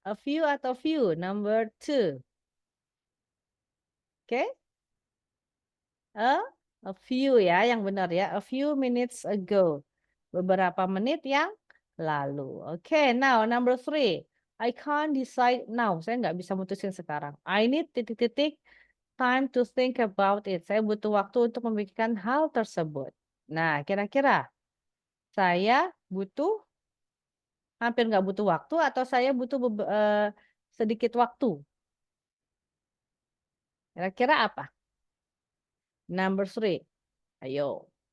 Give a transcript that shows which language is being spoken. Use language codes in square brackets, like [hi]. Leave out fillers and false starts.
[en] A few atau few? Number two. Oke? A few ya, [id] yang benar [en] ya. A few minutes ago. [id] Beberapa menit yang lalu. Oke, [en] now number three. I can't decide now. [id] Saya nggak bisa mutusin sekarang. [en] I need titik-titik time to think about it. [id] Saya butuh waktu untuk memikirkan hal tersebut. Nah, kira-kira saya hampir nggak butuh waktu atau saya butuh sedikit waktu? Kira-kira apa? Number three. Ayo.